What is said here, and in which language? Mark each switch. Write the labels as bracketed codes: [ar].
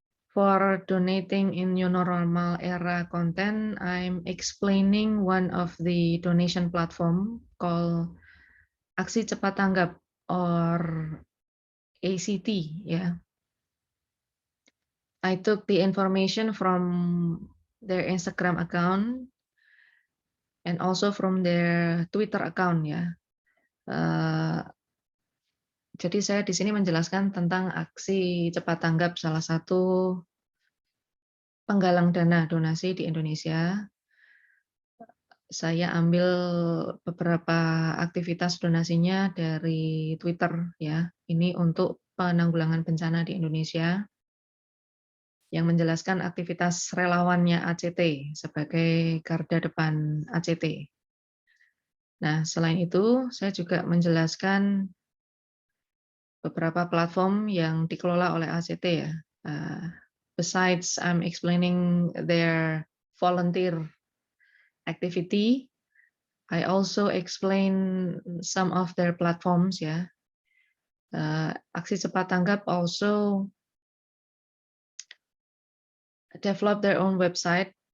[en] For donating in new normal era content, I'm explaining one of the donation platform called Aksi Cepat Tanggap or ACT. Yeah, I took the information from their Instagram account and also from their Twitter account ya. [id] Jadi saya di sini menjelaskan tentang aksi cepat tanggap, salah satu penggalang dana donasi di Indonesia. Saya ambil beberapa aktivitas donasinya dari Twitter ya. Ini untuk penanggulangan bencana di Indonesia yang menjelaskan aktivitas relawannya ACT sebagai garda depan ACT. Nah, selain itu saya juga menjelaskan beberapa platform yang dikelola oleh ACT ya. [en] Besides, I'm explaining their volunteer activity, I also explain some of their platforms ya. Aksi Cepat Tanggap also develop their own website.